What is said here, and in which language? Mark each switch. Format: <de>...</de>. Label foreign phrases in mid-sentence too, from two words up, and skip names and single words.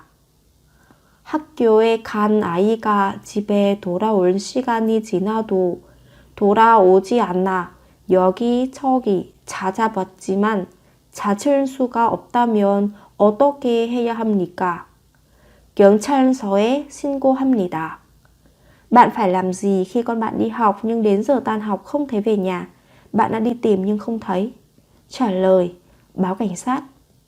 <ko>학교에 간 아이가 집에 돌아올 시간이 지나도 돌아오지 않아 여기저기 찾아봤지만 찾을 수가 없다면 어떻게 해야 합니까? 경찰서에 신고합니다.</ko> <vi>Bạn phải làm gì khi con bạn đi học nhưng đến giờ tan học không thấy về nhà? Bạn đã đi tìm nhưng không thấy. Trả lời: báo cảnh sát.</vi>